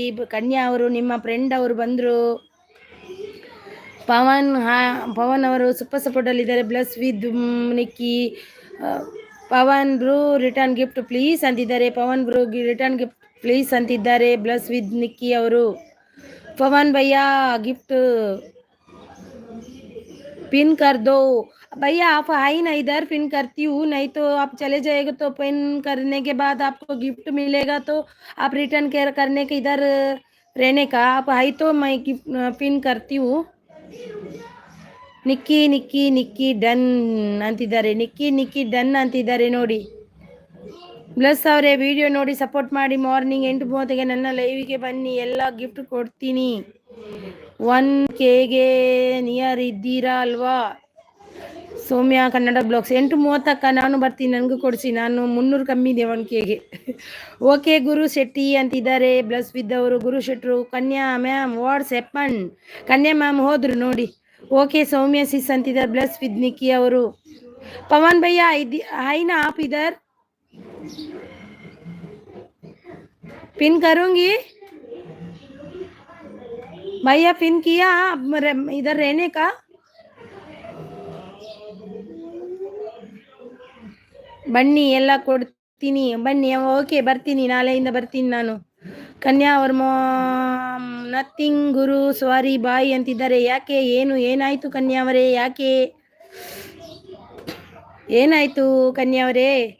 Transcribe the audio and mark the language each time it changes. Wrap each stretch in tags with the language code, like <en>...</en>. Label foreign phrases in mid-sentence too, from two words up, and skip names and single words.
<kn>ಕನ್ಯಾ ಅವರು ನಿಮ್ಮ ಫ್ರೆಂಡ್ ಅವರು ಬಂದರು. ಪವನ್ ಅವರು ಸೂಪರ್ ಸಪೋರ್ಟಲ್ಲಿದ್ದಾರೆ. ಬ್ಲಸ್ ವಿತ್ ನಿಕ್ಕಿ. ಪವನ್ ಬ್ರೂ</kn> <en>return gift please</en> <kn>ಅಂತಿದ್ದಾರೆ. ಪವನ್ ಬ್ರೂ</kn> <en>return gift please</en> <kn>ಅಂತಿದ್ದಾರೆ. ಬ್ಲಸ್ ವಿತ್ ನಿಕ್ಕಿ ಅವರು.</kn> <hi>पवन भैया गिफ्ट पिन कर दो भैया। आप आई ना इधर पिन करती हूँ, नहीं तो आप चले जाएगा तो पिन करने के बाद आपको गिफ्ट मिलेगा, तो आप रिटर्न केयर करने के इधर रहने का। आप आई तो मैं गिफ्ट पिन करती हूँ.</hi> <kn>ನಿಕ್ಕಿ ನಿಕ್ಕಿ ನಿಕ್ಕಿ ಡನ್ ಅಂತಿದ್ದಾರೆ. ನಿಕ್ಕಿ ನಿಕ್ಕಿ ಡನ್ ಅಂತಿದ್ದಾರೆ ನೋಡಿ. ಬ್ಲಸ್ ಅವರೇ ವಿಡಿಯೋ ನೋಡಿ ಸಪೋರ್ಟ್ ಮಾಡಿ. ಮಾರ್ನಿಂಗ್ 8:30ಗೆ ನನ್ನ ಲೈವಿಗೆ ಬನ್ನಿ, ಎಲ್ಲ ಗಿಫ್ಟ್ ಕೊಡ್ತೀನಿ. 1Kಗೆ ನಿಯರ್ ಇದ್ದೀರಾ ಅಲ್ವಾ? ಸೌಮ್ಯ ಕನ್ನಡ ಬ್ಲಾಗ್ಸ್ 8:30 ನಾನು ಬರ್ತೀನಿ, ನನಗೂ ಕೊಡಿಸಿ. ನಾನು 300 ಕಮ್ಮಿ ಇದೆ 1Kಗೆ. ಓಕೆ ಗುರು ಶೆಟ್ಟಿ ಅಂತಿದ್ದಾರೆ. ಬ್ಲಸ್ ವಿದ್ದವರು ಗುರು ಶೆಟ್ರು. ಕನ್ಯಾ ಮ್ಯಾಮ್</kn> <en>what's happen?</en> <kn>ಕನ್ಯಾ ಮ್ಯಾಮ್ ಹೋದ್ರು ನೋಡಿ. ಓಕೆ ಸೌಮ್ಯ ಸಿಸ್ ಅಂತಿದ್ದಾರೆ. ಬ್ಲಸ್ ವಿದ್ ನಿಕ್ಕಿ ಅವರು. ಪವನ್ ಭಯ್ಯ</kn> <hi>हाय ना आप इधर पिन करूंगी भैया. पिन किया इधर रहने का.</hi> <kn>ಬನ್ನಿ ಎಲ್ಲ ಕೊಡ್ತೀನಿ ಬನ್ನಿ. ಓಕೆ ಬರ್ತೀನಿ, ನಾಳೆಯಿಂದ ಬರ್ತೀನಿ ನಾನು. ಕನ್ಯಾ ಅವ್ರ ನಥಿಂಗ್ ಗುರು</kn> <en>sorry bye</en> <kn>ಅಂತಿದ್ದಾರೆ. ಯಾಕೆ ಏನಾಯ್ತು ಕನ್ಯಾ ಅವರೇ? ಯಾಕೆ ಏನಾಯ್ತು ಕನ್ಯಾ ಅವರೇ?</kn>